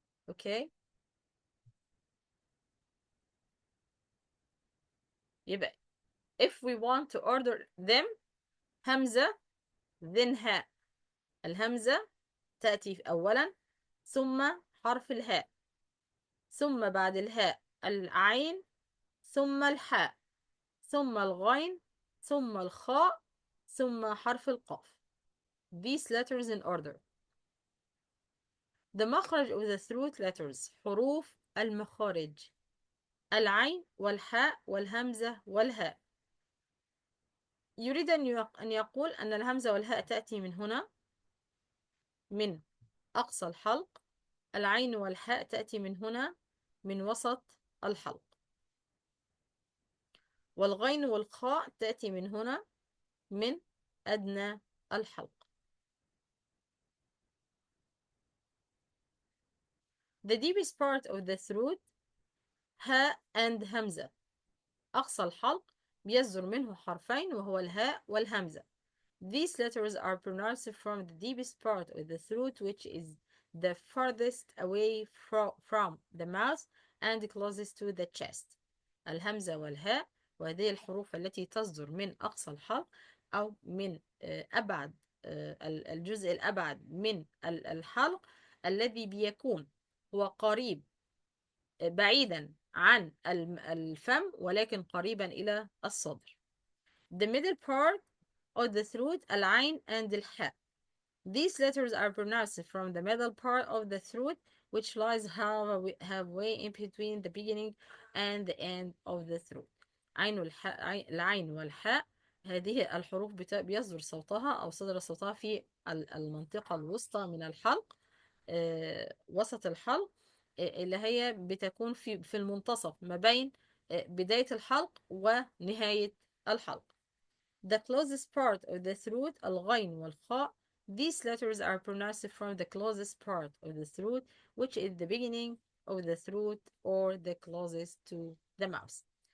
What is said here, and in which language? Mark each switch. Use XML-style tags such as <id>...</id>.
<en>Okay, يبقى if we want to order them همزة then هاء.</en> <ar>الهمزة تأتي أولا ثم حرف الهاء ثم بعد الهاء العين ثم الحاء ثم الغين ثم الخاء ثم حرف القاف.</ar> <en>these letters in order. The مخرج of the throat letters.</en> <ar>حروف المخارج. العين والحاء والهمزة والهاء. يريد أن يقول أن الهمزة والهاء تأتي من هنا، من أقصى الحلق. العين والحاء تأتي من هنا، من وسط الحلق. والغين والخاء تأتي من هنا، من أدنى الحلق.</ar> <en>The deepest part of the throat هاء and همزة.</en> <ar>أقصى الحلق بيصدر منه حرفين وهو الهاء والهمزة.</ar> <en>These letters are pronounced from the deepest part of the throat, which is the farthest away from the mouth and closest to the chest.</en> <ar>الهمزة والهاء، وهذه الحروف التي تصدر من أقصى الحلق أو من أبعد الجزء الأبعد من الحلق، الذي بيكون هو قريب بعيدا عن الفم ولكن قريبا إلى الصدر.</ar> <en>The middle part of the throat العين and الحاء. These letters are pronounced from the middle part of the throat, which lies halfway in between the beginning and the end of the throat.</en> <ar>العين والحاء، هذه الحروف بيصدر صوتها أو صدر صوتها في المنطقة الوسطى من الحلق، وسط الحلق، اللي هي بتكون في المنتصف ما بين بداية الحلق ونهاية الحلق.</ar> <en>The closest part of the throat الغين والخاء. These letters are pronounced from the closest part of the throat, which is the beginning of the throat or the closest to the mouth.</en>